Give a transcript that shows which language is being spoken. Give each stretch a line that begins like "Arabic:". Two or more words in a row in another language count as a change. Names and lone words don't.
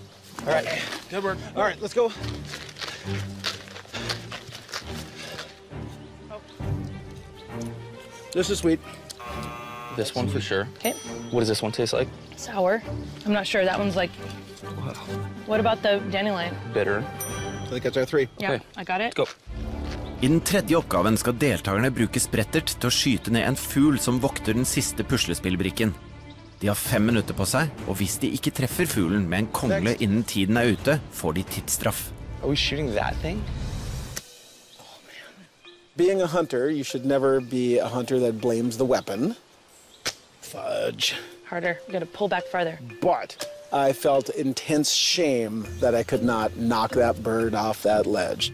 English: All right. Good work. All right, let's go. This is sweet. This one for sure. Okay. What does this one taste like? Sour. I'm not sure. That one's like... What about the dandelion? Bitter. I think that's our 3. Yeah, Okay. I got it. Go.
Norwegian: I den tredje oppgaven skal deltakerne bruke sprettert til å skyte ned en fugl som vokter den siste puslespillbrikken. De har 5 minutter på seg, og hvis de ikke treffer fuglen med en kongle innen tiden er ute, får de tidsstraff.
English: Are we shooting that thing? Being a hunter, you should never be a hunter that blames the weapon. Fudge. Harder. You gotta pull back farther. But I felt intense shame that I could not knock that bird off that ledge.